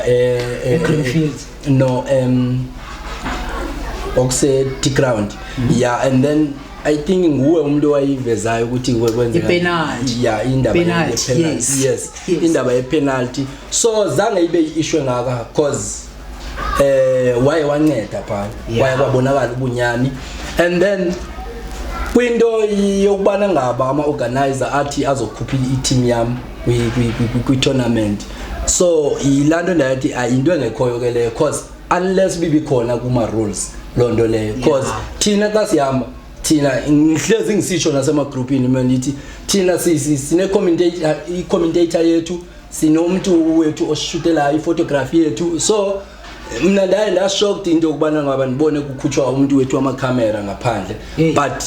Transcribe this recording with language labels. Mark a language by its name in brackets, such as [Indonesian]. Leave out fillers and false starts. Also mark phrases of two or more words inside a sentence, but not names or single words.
[Xhosa] Greenfield okuse [English] ground and then I think [Xhosa] nguwe umuntu wayivezayo ukuthi kwenzeka penalty indaba ye-penalty. Indaba ye-penalty so zange ibe issue ngaka cause waye wanceda pha waye kwabonakala ubunyani, [English] and then [Xhosa] kwinto yokubana ngaba ama-organizer athi azokhupha i-team yami kwi-tournament. So ilando ndathi into engekhoyo ke leyo cause unless bibi khona kuma-rules lonto leyo cause thina xa sihamba thina ngihlezi ngisitsho nasema-groupini mina nithi thina sine-commentator yethu, sinomuntu wethu osishutelayo i-photography yethu. So mina ndaye ndashocked into yokubana ngaba ndibone kukhutshwa umuntu wethu wamakhamera ngaphandle, but